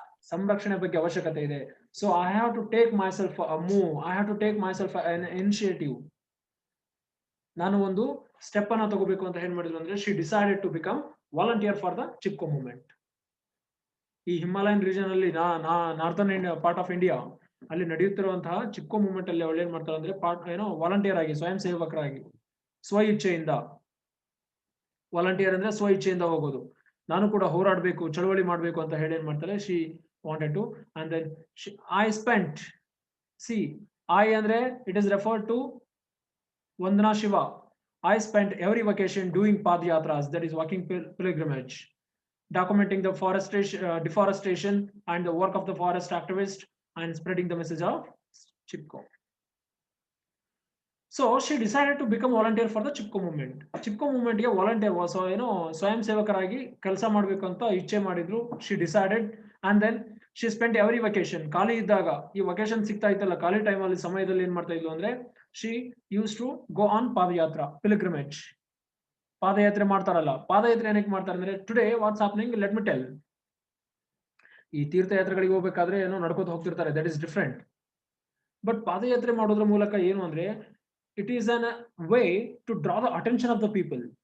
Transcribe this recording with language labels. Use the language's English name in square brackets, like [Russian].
[Kannada] ಸಂರಕ್ಷಣೆ ಬಗ್ಗೆ ಅವಶ್ಯಕತೆ ಇದೆ. [English] So I have to take myself a move. I have to take myself an initiative. [Kannada] ನಾನು ಒಂದು ಸ್ಟೆಪ್ ಅನ್ನ ತಗೋಬೇಕು ಅಂತ ಏನ್ ಮಾಡಿದ್ರು ಅಂದ್ರೆ, [English] She decided to become volunteer for the Chipko movement. [Kannada] ಈ [English] Himalayan region [Kannada] ಅಲ್ಲಿ [English] northern part of India [Kannada] ಅಲ್ಲಿ ನಡೆಯುತ್ತಿರುವಂತಹ ಚಿಪ್ಕೋ ಮೂವ್ಮೆಂಟ್ ಅಲ್ಲಿ ಅವಳು ಏನ್ ಮಾಡ್ತಾಳೆ ಅಂದ್ರೆ, ವಾಲಂಟಿಯರ್ ಆಗಿ, ಸ್ವಯಂ ಸೇವಕರಾಗಿ, ಸ್ವ ಇಚ್ಛೆಯಿಂದ, ವಾಲಂಟಿಯರ್ ಅಂದ್ರೆ ಸ್ವ ಇಚ್ಛೆಯಿಂದ ಹೋಗೋದು, ನಾನು ಕೂಡ ಹೋರಾಡಬೇಕು, ಚಳವಳಿ ಮಾಡಬೇಕು ಅಂತ ಹೇಳಿ ಏನ್ ಮಾಡ್ತಾಳೆ, [English] She wanted to. And then I spent, see I ಅಂದ್ರೆ it is referred to Vandana Shiva. I spent every vacation doing padayatras, that is walking pilgrimage, documenting the deforestation and the work of the forest activist, and spreading the message of Chipko. So she decided to become volunteer for the Chipko movement. [Kannada] Chipko movement ge volunteer was, ಸ್ವಯಂ ಸೇವಕರಾಗಿ ಕೆಲಸ ಮಾಡಬೇಕು ಅಂತ ಇಚ್ಛೆ ಮಾಡಿದ್ರು. [English] She decided, and then she spent every vacation, [Kannada] ಖಾಲಿ ಇದ್ದಾಗ, ಈ vacation ಸಿಗ್ತಾ ಇತ್ತಲ್ಲ, ಖಾಲಿ ಟೈಮ್ ಅಲ್ಲಿ ಸಮಯದಲ್ಲಿ ಏನ್ ಮಾಡ್ತಾ ಇದ್ಲು ಅಂದ್ರೆ, [English] she used to go on padayatra, pilgrimage. [Kannada] ಪಾದಯಾತ್ರೆ ಮಾಡ್ತಾರಲ್ಲ, ಪಾದಯಾತ್ರೆ ಏನಕ್ಕೆ ಮಾಡ್ತಾರೆ ಅಂದ್ರೆ, [English] Today what's happening let me tell. [Kannada] ಈ ತೀರ್ಥಯಾತ್ರೆಗಳಿಗೆ ಹೋಗ್ಬೇಕಾದ್ರೆ ಏನೋ ನಡ್ಕೋತ ಹೋಗ್ತಿರ್ತಾರೆ, [English] That is different. But [Kannada] ಪಾದಯಾತ್ರೆ ಮಾಡೋದ್ರ ಮೂಲಕ ಏನು ಅಂದ್ರೆ, [English] It is an way to draw the attention of the people.